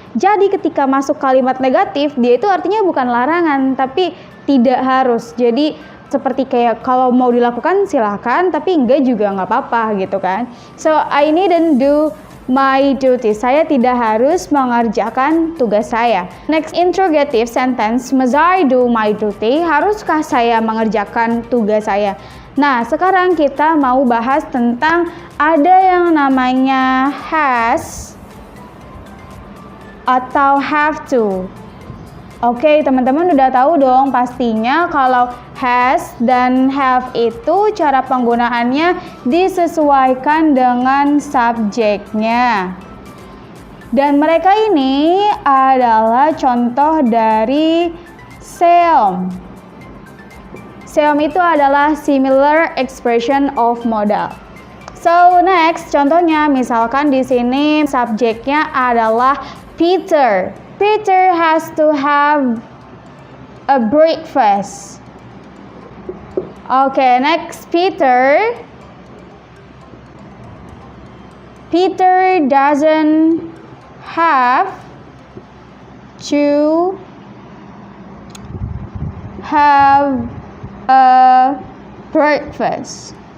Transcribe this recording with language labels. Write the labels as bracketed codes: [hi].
[id] Jadi ketika masuk kalimat negatif, dia itu artinya bukan larangan, tapi tidak harus. Jadi seperti kayak kalau mau dilakukan silahkan, tapi enggak juga nggak apa-apa gitu kan. [en] So I needn't do my duty. [id] Saya tidak harus mengerjakan tugas saya. [en] Next, interrogative sentence, must I do my duty? [id] Haruskah saya mengerjakan tugas saya? Nah, sekarang kita mau bahas tentang ada yang namanya has atau have to. Oke, teman-teman udah tahu dong pastinya kalau has dan have itu cara penggunaannya disesuaikan dengan subjeknya. Dan mereka ini adalah contoh dari seom. Seom itu adalah similar expression of modal. [en] So next, [id] contohnya misalkan di sini subjeknya adalah Peter. [en] Peter has to have a breakfast. Okay, next, Peter doesn't have to have a breakfast.